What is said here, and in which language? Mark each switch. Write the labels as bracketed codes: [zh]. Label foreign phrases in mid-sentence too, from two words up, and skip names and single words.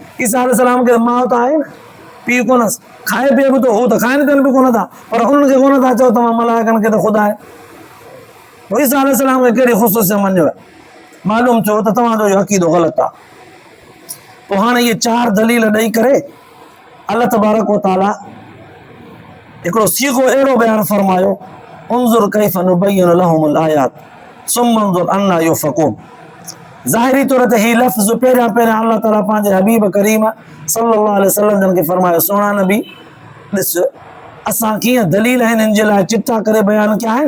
[sd] ईसा अलैहिस्सलाम खे माउ त आहे न, पीउ कोन्हसि, खाए पीए बि थो, हू त खाइनि पीअनि बि कोन था, पर उन्हनि खे कोन था चओ तव्हां मलाइकनि खे त ख़ुदा आहे। ईसा अलैहिस्सलाम खे कहिड़ी ख़ुसूसियत मञियो आहे? मालूम थियो त तव्हांजो इहो अक़ीदो ग़लति आहे। पोइ हाणे इहे 4 दलील ॾेई करे अल्लाह तबारक व तआला हिकिड़ो सीगो अहिड़ो बयानु फरमायो, [ar] انظر كيف نبين لهم الآيات ثم انظر أنى يؤفكون. [sd] ज़ाहिरी तौर ते ही लफ़्ज़ पहिरियां अल्लाह ताला पंहिंजे हबीब करीम [ar] صلى الله عليه وسلم [sd] जन खे फरमायो, सुहिणा नबी ॾिस असां कीअं दलील हिननि जे लाइ चिटा करे बयानु कया आहिनि।